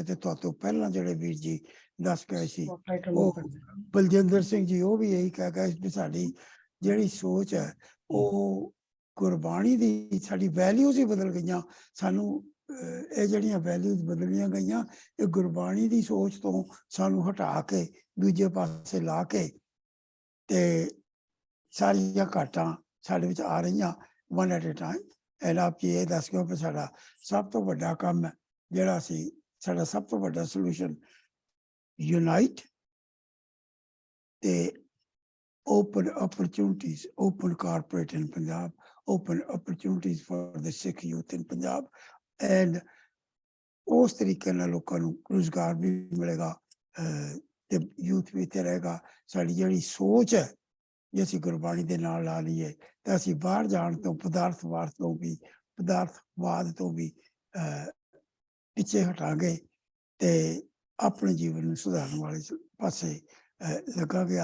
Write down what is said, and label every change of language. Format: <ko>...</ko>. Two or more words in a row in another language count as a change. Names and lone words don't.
<pa>ਤੇ ਤੁਹਾਤੋਂ ਪਹਿਲਾਂ ਜਿਹੜੇ ਵੀਰ ਜੀ ਦੱਸ ਗਏ ਸੀ, ਉਹ ਬਲਜਿੰਦਰ ਸਿੰਘ ਜੀ, ਉਹ ਵੀ ਇਹੀ ਕਹਿ ਗਏ ਵੀ ਸਾਡੀ ਜਿਹੜੀ ਸੋਚ ਹੈ ਉਹ ਗੁਰਬਾਣੀ ਦੀ, ਸਾਡੀ ਵੈਲਿਊਜ਼ ਹੀ ਬਦਲ ਗਈਆਂ। ਸਾਨੂੰ ਇਹ ਜਿਹੜੀਆਂ ਵੈਲਿਊਜ਼ ਬਦਲੀਆਂ ਗਈਆਂ, ਇਹ ਗੁਰਬਾਣੀ ਦੀ ਸੋਚ ਤੋਂ ਸਾਨੂੰ ਹਟਾ ਕੇ ਦੂਜੇ ਪਾਸੇ ਲਾ ਕੇ ਤੇ ਸਾਰੀਆਂ ਘਾਟਾਂ ਸਾਡੇ ਵਿੱਚ ਆ ਰਹੀਆਂ</pa> <en>one at a time।</en> <pa>ਐਂਡ ਆਪ ਜੀ ਇਹ ਦੱਸ ਦਿਓ ਕਿ ਸਾਡਾ ਸਭ ਤੋਂ ਵੱਡਾ ਕੰਮ ਹੈ ਜਿਹੜਾ ਅਸੀਂ ਸਾਡਾ ਸਭ ਤੋਂ ਵੱਡਾ</pa> <en>solution unite</en> <pa>ਤੇ</pa> <en>open opportunities, open corporate in Punjab, open opportunities for the Sikh youth in Punjab, and</en> <pa>ਉਸ ਤਰੀਕੇ ਨਾਲ ਲੋਕਾਂ ਨੂੰ ਰੁਜ਼ਗਾਰ ਵੀ ਮਿਲੇਗਾ ਤੇ ਯੂਥ ਵੀ ਇੱਥੇ ਰਹੇਗਾ। ਸਾਡੀ ਜਿਹੜੀ ਸੋਚ ਹੈ ਜੇ ਅਸੀਂ ਗੁਰਬਾਣੀ ਦੇ ਨਾਲ ਲਾ ਲਈਏ ਤਾਂ ਅਸੀਂ ਬਾਹਰ ਜਾਣ ਤੋਂ ਪਦਾਰਥਵਾਦ ਤੋਂ ਵੀ ਪਿੱਛੇ ਹਟਾਂਗੇ ਤੇ ਆਪਣੇ ਜੀਵਨ ਨੂੰ ਸੁਧਾਰਨ ਵਾਲੇ ਪਾਸੇ ਲੱਗਾਂਗੇ।</pa>